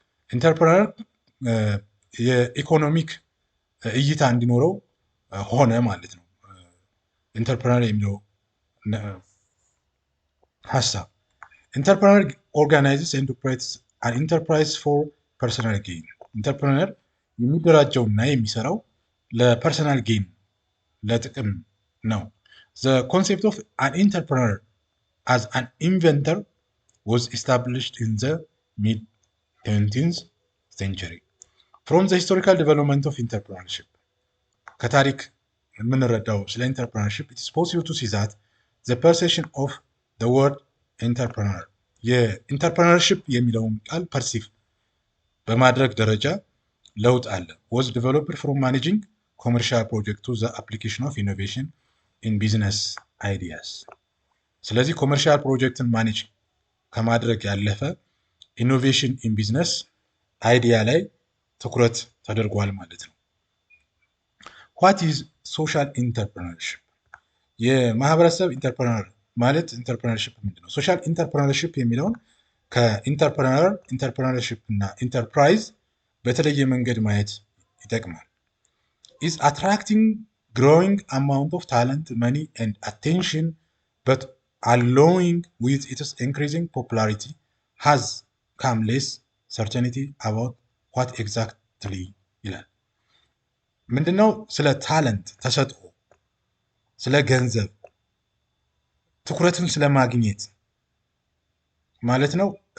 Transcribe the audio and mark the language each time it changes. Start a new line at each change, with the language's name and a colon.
Amharic: ኢንተርፕረነር የኢኮኖሚክ እይታ እንዲኖረው ሆነ ማለት ነው። ኢንተርፕረነር የሚለው ሀሳብ ኢንተርፕረነር
English: organizes and operates an enterprise for personal gain.
Amharic: ኢንተርፕረነር የሚደራጀውና የሚሰራው ለፐርሰናል ጌን ለጥቅም ነው።
English: The concept of an entrepreneur as an inventor was established in the mid-20th century. From the historical development of entrepreneurship,
Amharic: ከታሪክ የምንረዳው ስለ
English: entrepreneurship, it is possible to see that the perception of the word entrepreneur
Amharic: የኢንተርፕረነርሺፕ የሚለውን ቃል ፐርሲቭ በማድረግ ደረጃ ለውጥ አለ።
English: was developed from managing commercial project to the application of innovation in business ideas.
Amharic: ስለዚህ ኮመርሻል ፕሮጀክትን ማኔጅ ከማድረግ ያለፈ ኢኖቬሽን ኢን ቢዝነስ አይዲያ ላይ ትኩረት ተደርጓል ማለት ነው።
English: what is social entrepreneurship?
Amharic: የማህበረሰብ ኢንተርፕረነር ማለት ኢንተርፕረነርሺፕ ምንድነው? ሶሻል ኢንተርፕረነርሺፕ የሚለውን ከኢንተርፕረነር ኢንተርፕረነርሺፕ እና ኢንተርፕራይዝ በተለየ መንገድ ማየት ይጠቅማል።
English: is attracting growing amount of talent, money and attention, but along with its increasing popularity has come less certainty about what exactly
Amharic: ይላል። ምንድነው? ስለ ታለንት ተሰጥኦ፣ ስለ ገንዘብ፣ ትኩረትን ስለማግኘት ማለት ነው።